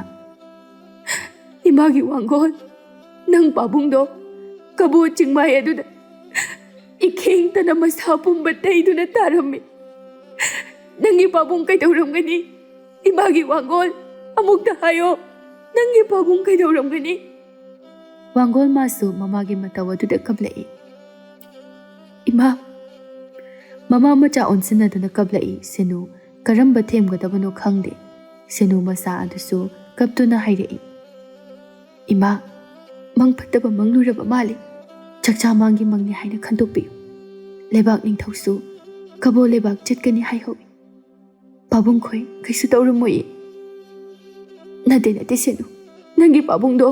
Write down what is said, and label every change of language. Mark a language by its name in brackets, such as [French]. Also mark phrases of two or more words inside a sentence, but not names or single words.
[Manipuri] Imagi wangol nang pabungdo kabo chingmai aduda ikheng tana masapum bataiduna tarami. Nangi pabung kaidoramgani. Imagi wangol amukta hayo. Nangi pabung kaidoramgani. Wangol masu mamagi mataw aduda kablai. Ima mama macha onsinaduna kablai senu karamba themgadabano khangde. Senu masa adusu kaptuna hairei. Ima mangphataba mangluraba mali. Chakcha mangi mangni haina khandokpi. Lebak ningthausu kabo lebak chetkani haiho. Pabung khoi kaisu tauramoi. Nate senu nangi pabung do.